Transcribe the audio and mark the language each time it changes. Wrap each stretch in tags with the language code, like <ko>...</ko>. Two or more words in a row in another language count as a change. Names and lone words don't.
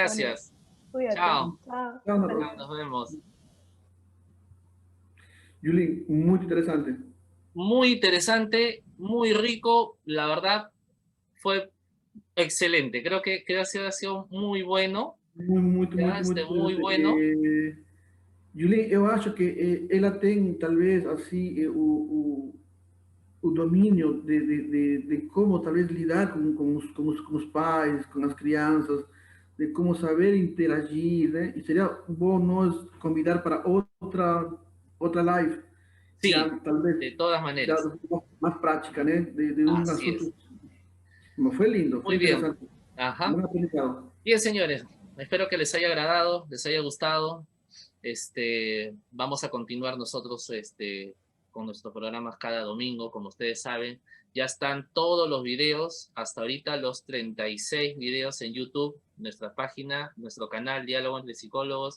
<es>Antonio. gracias. Cuídate. Chao. Chao. Chao, Norma. Nos vemos. Yuli, muy interesante. Muy interesante, muy rico, la verdad fue excelente. Creo que ha sido muy bueno,</es> <pt>Muito,</pt> <es>ya,</es> <pt>muito, muito</pt> <es>muy</es> <pt>interessante.</pt> <es>bueno.</es> <pt>Julie, eu acho que ela tem, talvez, assim, o domínio de como, talvez, lidar com os pais, com as crianças, de como saber interagir, né? E seria bom nós convidar para outra live,</pt> <es>Sí,</es> <pt>já, talvez,</pt> <es>de todas</es> <pt>já</pt> <es>maneras.</es> <pt>mais prática, né? De um</pt> <es>Así es.</es> <pt>assunto. Mas foi lindo, foi</pt> <es>Muy bien.</es> <pt>interessante.</pt> <es>Ajá.</es> <pt>Bom aprendizado.</pt> <es>Bien, señores, espero que les haya agradado, les haya gustado. Vamos a continuar nosotros con nuestros programas cada domingo, como ustedes saben. Ya están todos los videos, hasta ahorita los 36 videos en YouTube, nuestra página, nuestro canal Diálogo entre Psicólogos.</es>